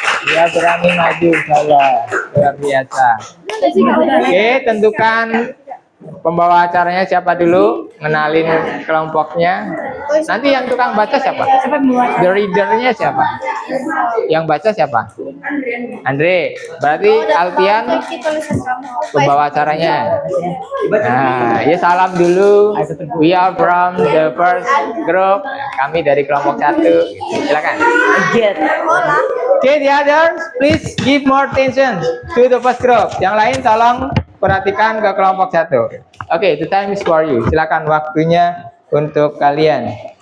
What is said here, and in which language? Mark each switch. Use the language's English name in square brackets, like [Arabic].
[Indonesian] Dia berani maju, salah luar biasa. Oke, tentukan pembawa acaranya siapa dulu, kenalin kelompoknya. Nanti yang tukang baca siapa? The readernya siapa? Yang baca siapa? Andre. Berarti Alfian pembawa acaranya. Nah, ya salam dulu. [English] We are from the first group. [Indonesian] Kami dari kelompok 1. Silakan. [English] Okay, the others, please give more attention to the first group. [Indonesian] Yang lain tolong perhatikan ke kelompok 1. Oke, [English] the time is for you. [Indonesian] Silakan waktunya untuk kalian.